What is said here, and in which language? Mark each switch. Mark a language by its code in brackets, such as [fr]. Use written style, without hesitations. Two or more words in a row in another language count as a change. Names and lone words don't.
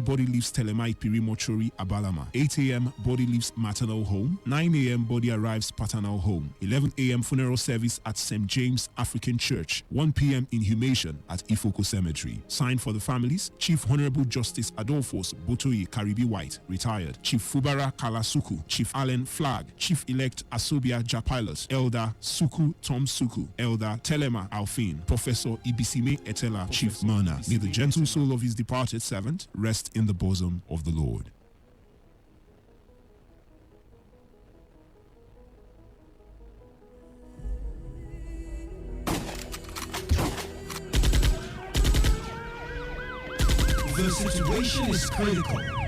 [en] body leaves Telemai Piri Mortuary, Abalama. 8 a.m. body leaves maternal home. 9 a.m. body arrives paternal home. 11 a.m. funeral service at St. James African Church. 1 p.m. inhumation at Ifoko Cemetery. Signed for the families, Chief Honorable Justice Adolphus Botoye Karibi White, retired. Chief Fubara Kalasuku. Chief Allen Flag. Chief-elect Asobia Japilot. Elder Suku Tom Suku. Elder Telema Alfin. Professor Ibisime Etela, Chief Murna. May the gentle soul of his departed servant rest in the bosom of the Lord. The situation is critical.